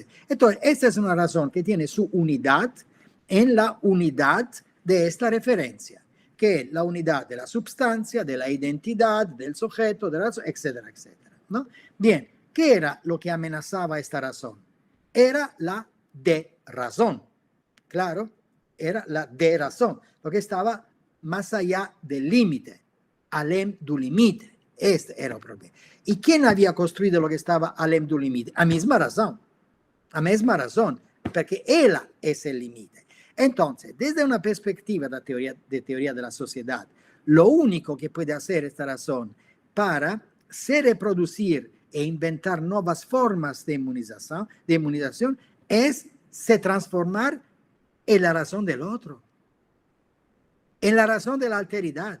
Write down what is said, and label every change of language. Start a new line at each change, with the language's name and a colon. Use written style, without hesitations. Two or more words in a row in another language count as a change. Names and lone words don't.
Spanish: Entonces, esta es una razón que tiene su unidad en la unidad de esta referencia, que es la unidad de la substancia, de la identidad, del sujeto, de la razón, etcétera, etcétera, ¿no? Bien, ¿qué era lo que amenazaba esta razón? Era la de razón. Claro, era la de razón, lo que estaba más allá del límite,
Portuguese: além do limite.
Spanish: Este era el problema. ¿Y quién había construido lo que estaba
Portuguese: além do limite?
Spanish: A misma razón, porque ella es el límite. Entonces, desde una perspectiva de teoría de la sociedad, lo único que puede hacer esta razón para se reproducir e inventar nuevas formas de inmunización es se transformar en la razón del otro, en la razón de la alteridad.